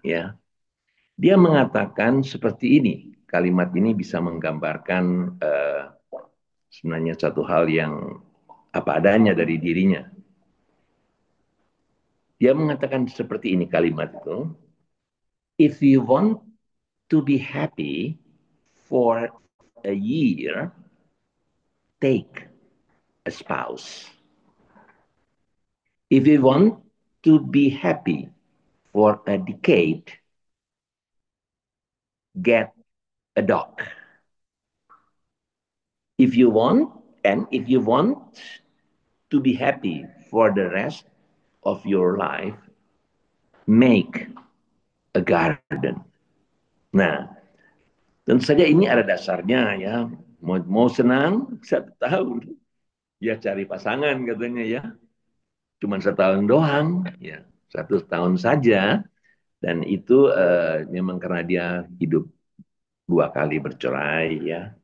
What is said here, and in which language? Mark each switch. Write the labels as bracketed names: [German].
[Indonesian] Ya, dia mengatakan seperti ini. Kalimat ini bisa menggambarkan sebenarnya satu hal yang apa adanya dari dirinya. Dia mengatakan seperti ini kalimat itu. [English] If you want to be happy for a year, take a spouse. If you want to be happy for a decade, get a dog. If you want, and if you want to be happy for the rest of your life, make a garden. [Indonesian] Nah, tentu saja ini ada dasarnya ya. Mau senang 1 tahun, Ya cari pasangan katanya ya. Cuman setahun doang, ya 1 tahun saja. Dan itu memang karena dia hidup 2 kali bercerai ya.